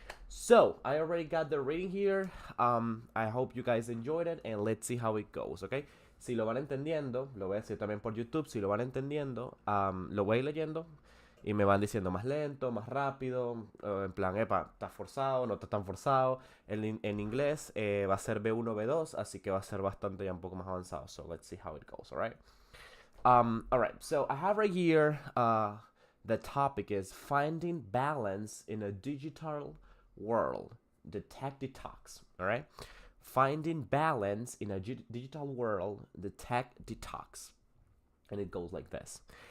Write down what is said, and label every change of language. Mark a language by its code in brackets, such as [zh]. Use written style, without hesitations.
[en] So I already got the reading here. I hope you guys enjoyed it, and let's see how it goes. [es] Okay, si lo van entendiendo, lo voy a decir también por YouTube. Si lo van entendiendo, lo voy leyendo y me van diciendo más lento, más rápido, en plan, epa, está forzado, no está tan forzado. En inglés va a ser B1, B2, así que va a ser bastante ya un poco más avanzado. [en] So let's see how it goes. All right. All right, so I have right here, the topic is finding balance in a digital world, the tech detox, all right? Finding balance in a digital world, the tech detox. And it goes like this.